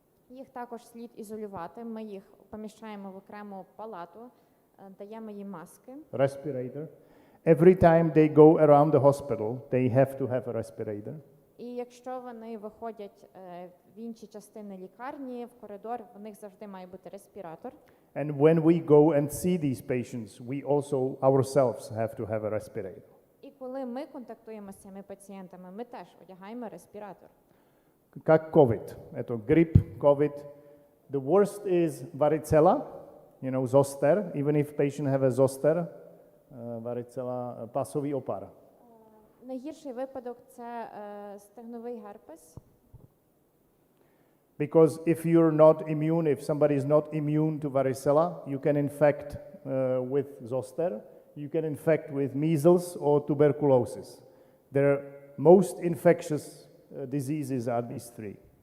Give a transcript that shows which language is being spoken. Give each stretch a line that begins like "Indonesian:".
Ukrainian: Їх також слід ізолювати. Ми їх поміщаємо в окрему палату, даємо їм маски.
English: Respirator. Every time they go around the hospital, they have to have a respirator.
Ukrainian: І якщо вони виходять в інші частини лікарні, в коридор, в них завжди має бути респіратор.
English: And when we go and see these patients, we also ourselves have to have a respirator.
Ukrainian: І коли ми контактуємо з цими пацієнтами, ми теж одягаємо респіратор.
Russian: Как COVID. Это грип, COVID.
English: The worst is varicella, zoster. Even if patient have a zoster, varicella,
Czech: pasový opar.
Ukrainian: Найгірший випадок – це стегновий герпес.
English: Because if you're not immune, if somebody is not immune to varicella, you can infect with zoster, you can infect with measles or tuberculosis. The most infectious diseases are these three.